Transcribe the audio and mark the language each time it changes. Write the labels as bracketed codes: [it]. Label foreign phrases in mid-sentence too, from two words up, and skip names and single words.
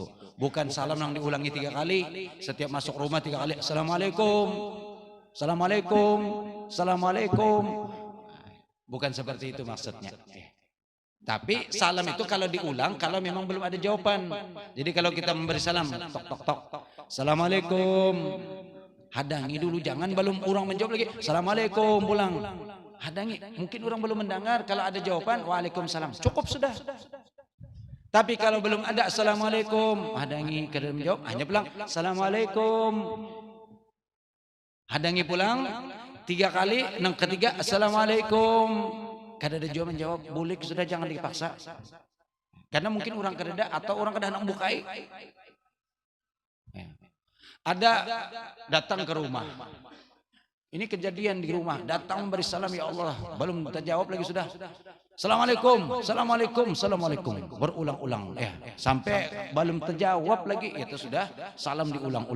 [id] Bukan salam yang diulangi 3 kali, setiap masuk rumah 3 kali, Assalamualaikum. Assalamualaikum, Assalamualaikum. Bukan seperti itu maksudnya. Tapi salam itu kalau diulang, kalau memang belum ada jawaban. Jadi kalau kita memberi salam, tok tok tok, Assalamualaikum. Hadangi dulu, jangan belum orang menjawab lagi, Assalamualaikum pulang. Hadangi, mungkin orang belum mendengar, kalau ada jawaban, Waalaikumsalam. Cukup sudah. Tapi kalau belum ada Assalamualaikum, [bjn] hadangi kada [id] menjawab, hanya pulang, Assalamualaikum. [bjn] Hadangi pulang 3 kali, yang ketiga Assalamualaikum. Kada ada jawaban jawab, bulik sudah, jangan dipaksa. Karena mungkin orang kada atau orang kada nak bukai. [id] Ada datang ke rumah. Ini kejadian di rumah, datang memberi salam, ya Allah, belum terjawab lagi sudah. Assalamualaikum, Assalamualaikum, Assalamualaikum. Berulang-ulang ya, sampai belum terjawab lagi itu sudah salam diulang-ulang.